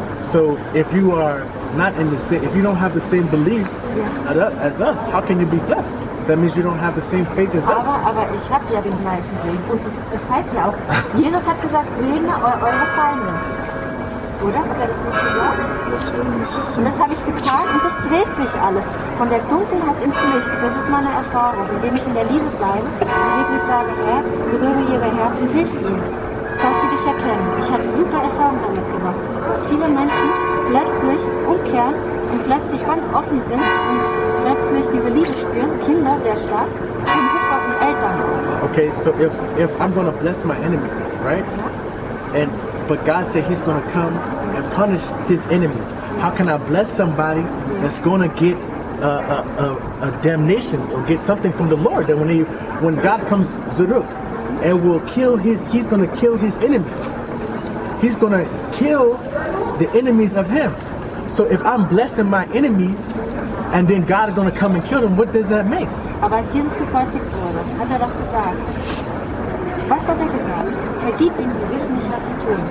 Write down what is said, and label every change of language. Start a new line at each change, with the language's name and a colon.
English: So if you are not in the same, if you don't have the same beliefs as us, how can you be blessed? That means you don't have the same faith as us.
German: Aber ich habe ja den gleichen Segen. Und das heißt ja auch, Jesus hat gesagt, segne eure Feinde. Oder? Hat er das nicht gesagt? Und das habe ich getan und das dreht sich alles. Von der Dunkelheit ins Licht. Das ist meine Erfahrung. Indem ich in der Liebe bleibe und wirklich sage, Herr, berühre ihre Herzen, hilf ihnen, dass sie dich erkennen. Ich habe super Erfahrungen damit gemacht. Dass viele Menschen plötzlich umkehren und plötzlich ganz offen sind und plötzlich diese Liebe spüren. Kinder sehr stark und sofort mit Eltern.
English: Okay, so if I'm going to bless my enemy, right? But God said He's going to come and punish His enemies. How can I bless somebody that's going to get a damnation or get something from the Lord? That when God comes Zeruk and will kill He's going to kill His enemies. He's going to kill the enemies of Him. So if I'm blessing my enemies and then God is going to come and kill them, what does that mean?
German: Aber als Jesus gekreuzigt wurde, hat er doch gesagt, was hat er gesagt? Vergib ihnen, sie wissen nicht, was sie tun.